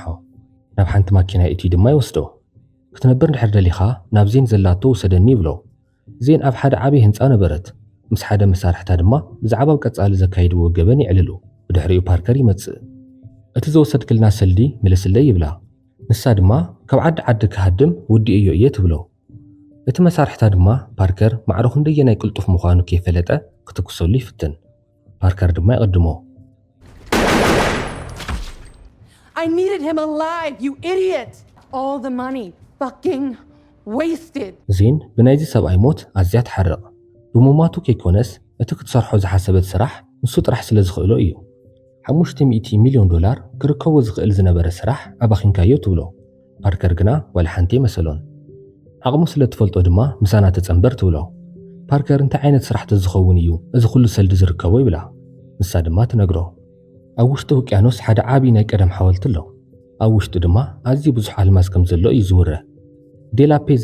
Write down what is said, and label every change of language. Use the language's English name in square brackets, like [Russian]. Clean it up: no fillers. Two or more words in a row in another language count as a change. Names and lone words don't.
[Tigrinya] ናብ ሓንቲ ማኪና እትዩ ድማ ይወስዶ ክትነብር እንድሕር ደሊኻ ናብ ዜን ዘላቶ ውሰደኒ ይብሎ ዜን ኣብ ሓደ ዓብይ ህንጻ ነበረት ምስ ሓደ መሳርሕታ ድማ ብዛዕባ ቀጻሊ ዘካይድዎ ገበን ይዕልሉ ብድሕሪኡ ፓርከር ይመጽእ እቲ ዘወሰድክልና ሰልዲ ምልስለይ ይብላ ንሳ ድማ ካብ ዓዲ ክሃድም ውዲ እዮ እየ ትብሎ እቲ መሳርሕታ ድማ ፓርከር ማዕረኹ እንደየናይ ቅልጡፍ ምዃኑ ከይፈለጠ ክትኩሰሉ ይፍትን ፓርከር ድማ ይቐድሞ [English] I needed him alive, you idiot! All the money, fucking wasted. [Tigrinya] ዜን ብናይዚ ሰብኣይ ሞት ኣዝያ ትሓርቕ ብሞማቱ ከይኮነስ እቲ ክትሰርሖ ዝሓሰበት ስራሕ ንሱ ጥራሕ ስለ ዝኽእሎ እዩ 500 ሚልዮን ዶላር ክርከቦ ዝኽእል ዝነበረ ስራሕ ኣባኺንካዮ ትብሎ ፓርከር ግና ዋላ ሓንቲ መሰሎን ዓቕሙ ስለ ትፈልጦ ድማ ምሳና ተጸንበር ትብሎ ፓርከር እንታይ ዓይነት ስራሕቲ ዝኸውን እዩ እዚ ኩሉ ሰልዲ ዝርከቦ ይብላ ንሳ ድማ ትነግሮ ኣብ ውሽጢ ውቅያኖስ ሓደ ዓብይ ናይ ቀደም ሓወልቲ ኣሎ ኣብ ውሽጢ ድማ ኣዝዩ ብዙሕ ኣልማዝ ከም ዘሎ እዩ ዝውረ ዴላፔዝ